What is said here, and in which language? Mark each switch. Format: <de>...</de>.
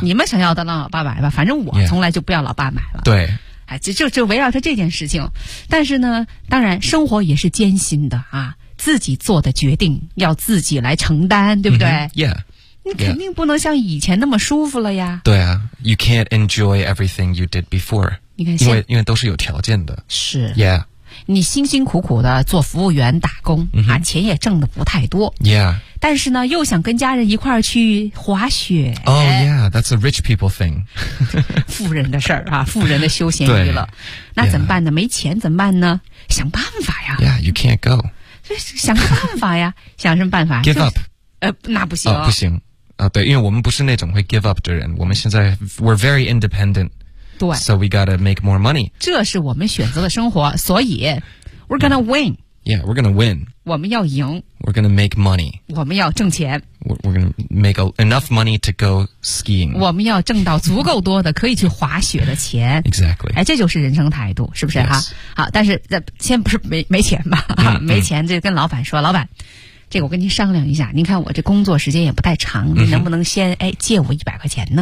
<zh>你们想要的让老爸买吧，反正我从来就不要老爸买了。 Yeah. 对。哎，就围绕着这件事情。但是呢，当然生活也是艰辛的啊，自己做的决定要自己来承担，对不对、 mm-hmm. ？Yeah. 你肯定不能像以前那么舒服了呀。</zh> <en>对啊 ，You can't enjoy everything you did before.</en> <zh>你看，因为都是有条件的。是。 Yeah. 你辛辛苦苦的做服务员打工、 mm-hmm. 啊，钱也挣的不太多。 Yeah. 但是呢，又想跟家人一块儿去滑雪。</zh> <en>Oh yeah, that's a rich people thing.</en> <zh>富人的事儿啊，富人的休闲娱乐。那怎么办呢？Yeah. 没钱怎么办呢？想办法呀。</zh> <en>Yeah, you can't go.</en> <zh>想办法呀，想什么办法</zh> <en>？Give up.</en> <zh>那不行。不行。啊、对，因为我们不是那种会</zh> <en>give up</en> <zh>的人，我们现在</zh> <en>we're very independent，</en> <zh>对</zh> <en>，so we gotta make more money，</en> <zh>这是我们选择的生活，所以</zh> <en>we're gonna win， yeah， we're gonna win，</en> <zh>我们要赢，</zh> <en>we're gonna make money，</en> <zh>我们要挣钱，</zh> <en>we're gonna make enough money to go skiing，</en> <zh>我们要挣到足够多的可以去滑雪的钱，</zh> <en>exactly，</en> <zh>哎，这就是人生态度，是不是哈、 yes. 啊？好，但是先不是没钱吧，没钱就跟老板说，老板。这个我跟您商量一下，您看我这工作时间也不太长，您能不能先、嗯、哎借我100块钱呢？</zh>